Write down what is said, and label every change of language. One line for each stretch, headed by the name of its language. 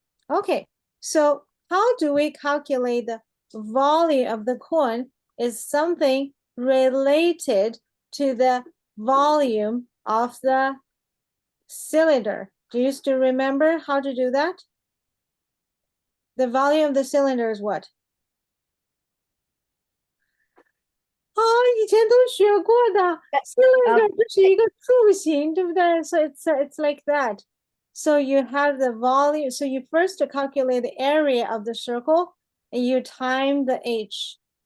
English: Okay, so how do we calculate the volume of the cone is something related to the volume of the cylinder. Do you still remember how to do that? The volume of the cylinder is what?
Chinese: 哦，以前都学过的 cylinder 就是一个柱形，对不对？
English: So it's like that. So you have the volume. So you first calculate the area of the circle and you time the h.